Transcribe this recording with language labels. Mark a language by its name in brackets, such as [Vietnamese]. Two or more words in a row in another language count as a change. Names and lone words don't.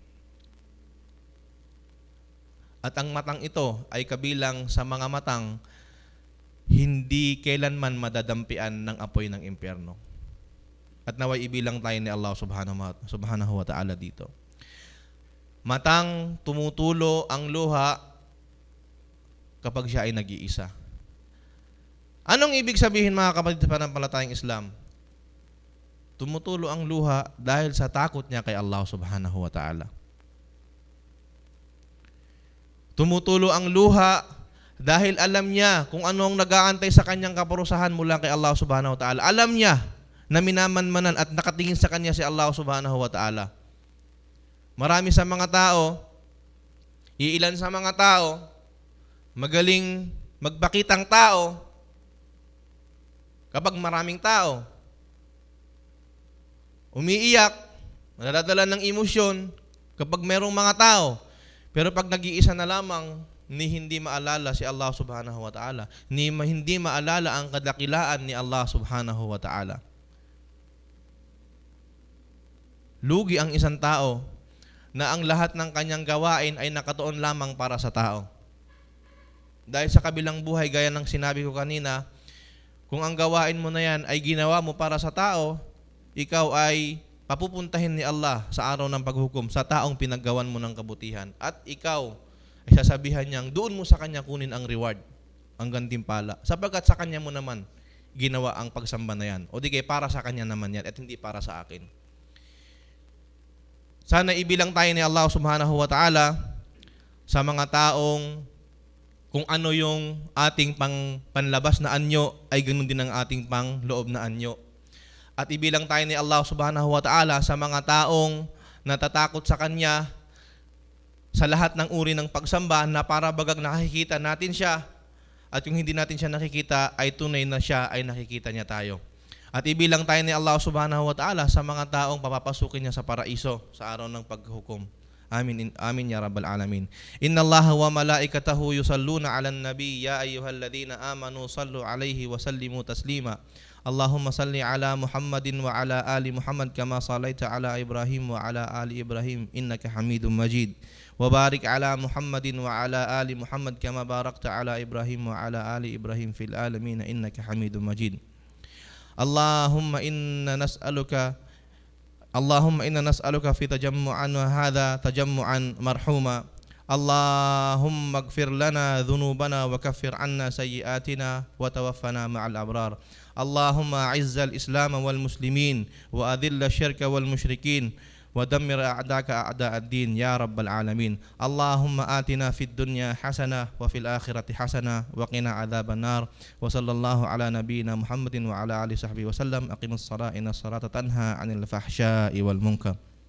[Filipino] At ang matang ito ay kabilang sa mga matang hindi kailanman madadampian ng apoy ng impyerno. At naway ibilang tayo ni [Arabic] الله سبحانه وتعالى [Filipino] dito. Matang tumutulo ang luha kapag siya ay nag-iisa. Anong ibig sabihin, mga kapatid sa pananampalatayang Islam? Tumutulo ang luha dahil sa takot niya kay [Arabic] الله سبحانه وتعالى. [Filipino] Tumutulo ang luha dahil alam niya kung ano ang nag-aantay sa kanyang kaparusahan mula kay [Arabic] الله سبحانه وتعالى. [Filipino] Alam niya na minamanmanan at nakatingin sa kanya si [Arabic] الله سبحانه وتعالى. [Filipino] Marami sa mga tao, iilan sa mga tao, magaling magpakitang tao kapag maraming tao. Umiiyak, nadadala ng emosyon kapag merong mga tao. Pero pag nag-iisa na lamang, ni hindi maalala si [Arabic] الله سبحانه وتعالى, [Filipino] ni hindi maalala ang kadakilaan ni [Arabic] الله سبحانه وتعالى. [Filipino] Lugi ang isang tao na ang lahat ng kanyang gawain ay nakatuon lamang para sa tao. Dahil sa kabilang buhay, gaya ng sinabi ko kanina, kung ang gawain mo na yan ay ginawa mo para sa tao, ikaw ay papupuntahin ni Allah sa araw ng paghukom sa taong pinaggawan mo ng kabutihan. At ikaw ay sasabihan niyang doon mo sa kanya kunin ang reward, ang gantimpala. Sapagkat sa kanya mo naman ginawa ang pagsamba na yan. O di kaya para sa kanya naman yan at hindi para sa akin. Sana ibilang tayo ni [Arabic] الله سبحانه وتعالى [Filipino] sa mga taong kung ano yung ating panlabas na anyo ay ganun din ang ating panloob na anyo. At ibilang tayo ni [Arabic] الله سبحانه وتعالى [Filipino] sa mga taong natatakot sa Kanya sa lahat ng uri ng pagsamba na para bagang nakikita natin siya at yung hindi natin siya nakikita ay tunay na siya ay nakikita niya tayo. At ibilang tayo ni [Arabic] الله سبحانه وتعالى [Filipino] sa mga taong papapasukin niya sa paraiso sa araw ng paghukom. [Arabic] آمين آمين يا رب العالمين. إن الله وملائكته يصلون على النبي يا أيها الذين آمنوا صلوا عليه وسلموا تسليما. اللهم صل على محمد وعلى آل محمد كما صليت على إبراهيم وعلى آل إبراهيم إنك حميد مجيد. وبارك على محمد وعلى آل محمد كما باركت على إبراهيم وعلى آل إبراهيم في العالمين إنك حميد مجيد. اللهم إنا نسألك في تجمعا وهذا تجمعا مرحوما. اللهم اغفر لنا ذنوبنا وكفر عنا سيئاتنا وتوفنا مع الأبرار. اللهم أعز الإسلام والمسلمين وأذل الشرك والمشركين ودمر أعداءك أعداء الدين يا رب العالمين. اللهم آتنا في الدنيا حسنة وفي الآخرة حسنة وقنا عذاب النار. وصلى الله على نبينا محمد وعلى آله صحبه وسلم. أقيموا الصلاة إن الصلاة تنهى عن الفحشاء والمنكر.